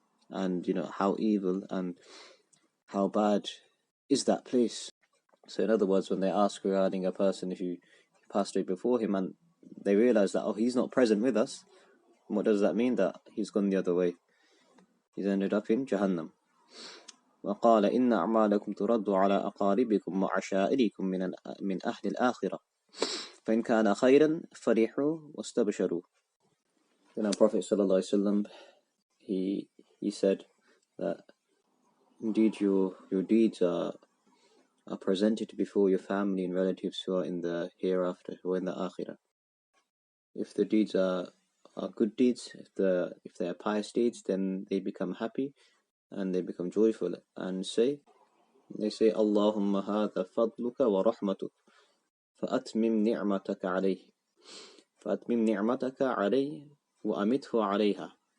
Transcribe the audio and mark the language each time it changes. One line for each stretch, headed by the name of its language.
English: And how evil and how bad is that place. So in other words, when they ask regarding a person who passed away before him and they realize that, he's not present with us, what does that mean? That he's gone the other way. He's ended up in Jahannam.
Arabic: وقال إن أعمالكم ترد على أقاربكم وعشائركم من أهل الآخرة فإن كان خيرا فرحوا واستبشروا.
English: Then our Prophet ﷺ, he said that indeed your deeds are presented before your family and relatives who are in the hereafter, who are in the akhirah. If the deeds are good deeds, if they are pious deeds, then they become happy and they become joyful and they say
Arabic: Allahumma hadha fadluka wa rahmatuk فأتمم نعمتك عليه فأتمم نعمتك عليه وأمته عليها.